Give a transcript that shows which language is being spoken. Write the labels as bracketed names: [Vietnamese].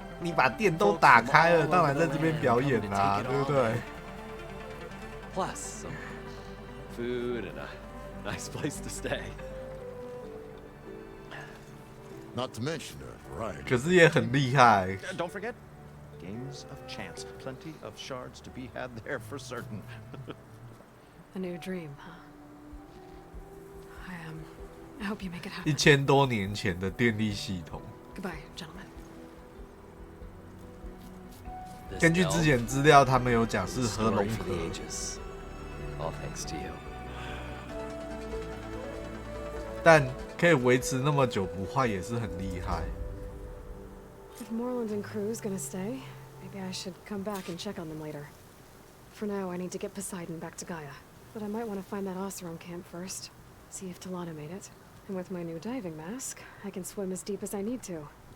[Chinese] 你把店都打开了，当然在这边表演啦，对不对？ [English] Plus some food and a nice place to stay. Not to mention a variety. [Chinese] 可是也很厉害。 [English] Don't forget, games of chance. Plenty of shards to be had there for certain. A new dream, huh? I hope you make it happen. [Chinese] 1000多年前的电力系统。 [English] Goodbye, gentlemen. [Chinese] 根据之前资料，他们有讲是核融合。 [English] All thanks to you. [Chinese] 但可以维持那么久不坏，也是很厉害。 [English] If Moreland and crew's gonna stay, maybe I should come back and check on them later. For now, I need to get Poseidon back to Gaia. But I might want to find that Oseram camp first. See if Talana made it. And with my new diving mask, I can swim as deep as I need to.